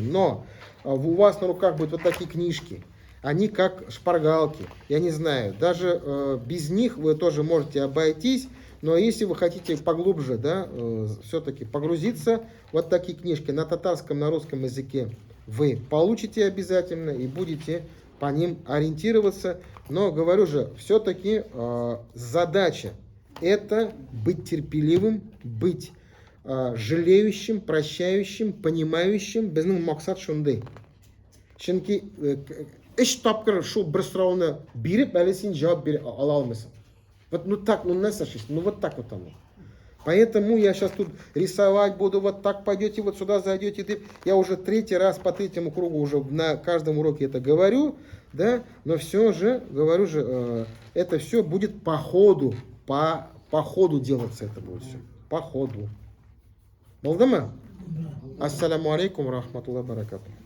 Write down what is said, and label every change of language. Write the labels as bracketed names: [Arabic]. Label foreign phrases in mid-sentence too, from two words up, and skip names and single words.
[Russian] Но у вас на руках будут вот такие книжки, они как шпаргалки, я не знаю, даже без них вы тоже можете обойтись, но если вы хотите поглубже, да, все-таки погрузиться, вот такие книжки на татарском, на русском языке вы получите обязательно и будете по ним ориентироваться. Но, говорю же, все-таки задача это быть терпеливым, быть жалеющим, прощающим, понимающим. [Tatar] Безнең максат шундый. Чөнки эш тапкыр шул бер сорауны биреп, әле син җавап бирә ала алмыйсың. [Russian] Вот ну так, ну не сошись, ну вот так вот оно. Поэтому я сейчас тут рисовать буду, вот так пойдете, вот сюда зайдете. Я уже третий раз по третьему кругу уже на каждом уроке это говорю, да, но все же, говорю же, это все будет по ходу делаться это будет все, по ходу. [Tatar] Болдымы? [Arabic] السلام عليكم رحمة الله بركاته.